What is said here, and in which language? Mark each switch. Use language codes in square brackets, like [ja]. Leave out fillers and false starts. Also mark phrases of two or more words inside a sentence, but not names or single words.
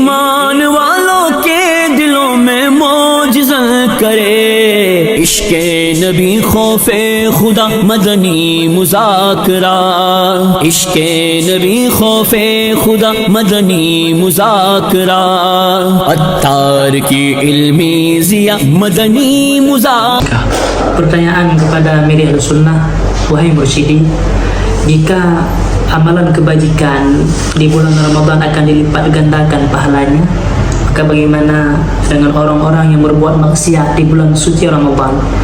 [ur] ایمان والوں کے دلوں میں موجزہ کرے، عشقِ نبی خوفِ خدا مدنی مذاکرہ، عشقِ نبی خوفِ خدا مدنی مذاکرہ، عطار کی علمی ضیا مدنی مذاکرہ. [ms] Pertanyaan kepada Miri Al-Sunnah, wahai mursyidi, jika amalan kebajikan di bulan Ramadan akan dilipat gandakan pahalanya, maka bagaimana dengan orang-orang yang berbuat maksiat di bulan suci Ramadan?